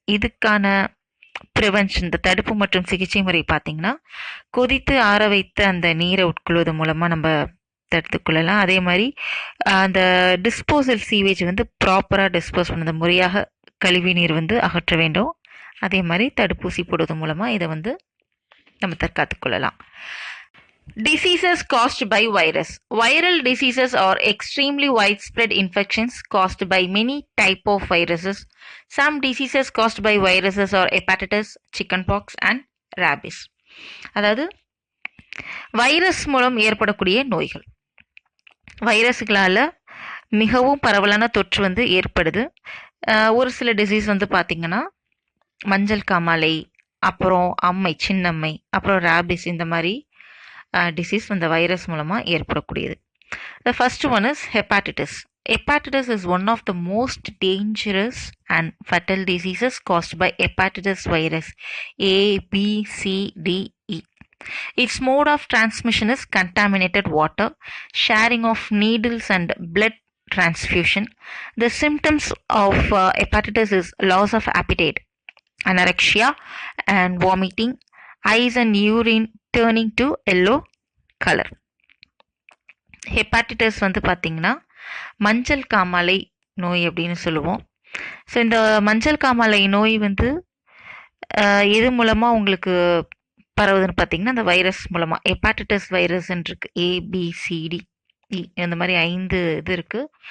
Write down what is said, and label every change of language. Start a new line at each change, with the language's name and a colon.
Tamil: இதுக்கான ப்ரிவென்ஷன், இந்த தடுப்பு மற்றும் சிகிச்சை முறை பார்த்திங்கன்னா கொதித்து ஆற வைத்த அந்த நீரை உட்கொள்வது மூலமாக நம்ம தடுத்துக்கொள்ளலாம். அதே மாதிரி அந்த டிஸ்போசல் சீவேஜ் வந்து ப்ராப்பராக டிஸ்போஸ் பண்ண, முறையாக கழிவு நீர் வந்து அகற்ற வேண்டும். அதே மாதிரி தடுப்பூசி போடுவது மூலமாக இதை வந்து நம்ம தற்காத்துக்கொள்ளலாம்.
English: Diseases caused by virus. Viral diseases are extremely widespread infections caused by many type of viruses. Some diseases caused by viruses are hepatitis, chickenpox and rabies.
Tamil: அதாவது வைரஸ் மூலம் ஏற்படக்கூடிய நோய்கள். வைரஸ்களால் மிகவும் பரவலான தொற்று வந்து ஏற்படுது. ஒரு சில டிசீஸ் வந்து பார்த்திங்கன்னா மஞ்சள் காமாலை, அப்புறம் அம்மை, சின்னம்மை, அப்புறம் ரேபிஸ், இந்த மாதிரி டிசீஸ் இந்த வைரஸ் மூலமாக ஏற்படக்கூடியது.
English: The first one is hepatitis. Hepatitis is one of the most dangerous and fatal diseases caused by hepatitis virus A, B, C, D, E. Its mode of transmission is contaminated water, sharing of needles and blood transfusion. The symptoms of hepatitis is loss of appetite, anorexia and vomiting, eyes and urine turning to yellow color.
Tamil: Hepatitis வந்து பார்த்திங்கன்னா மஞ்சள் காமாலை நோய் அப்படின்னு சொல்லுவோம். So இந்த மஞ்சள் காமாலை நோய் வந்து எது மூலமாக உங்களுக்கு பரவுதுன்னு பார்த்திங்கன்னா அந்த வைரஸ் மூலமாக. ஹெப்பாட்டிட்டிஸ் வைரஸ்ன்னு இருக்குது, ABCD E, இந்த மாதிரி 5 இது இருக்குது.